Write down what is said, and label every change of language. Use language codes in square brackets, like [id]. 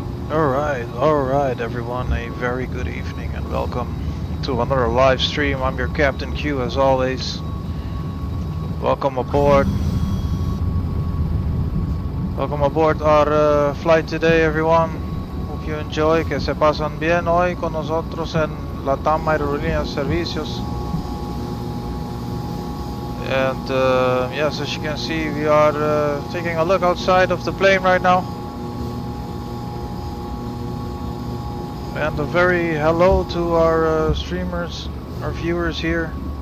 [en] Alright everyone, a very good evening and welcome to another live stream. I'm your CaptainQ as always. Welcome aboard. Welcome aboard our flight today everyone. Hope you enjoy, [es] que se pasan bien hoy con nosotros en Latam Aerolíneas Servicios. [en] And yes, as you can see, we are taking a look outside of the plane right now. And a very hello to our streamers, our viewers here.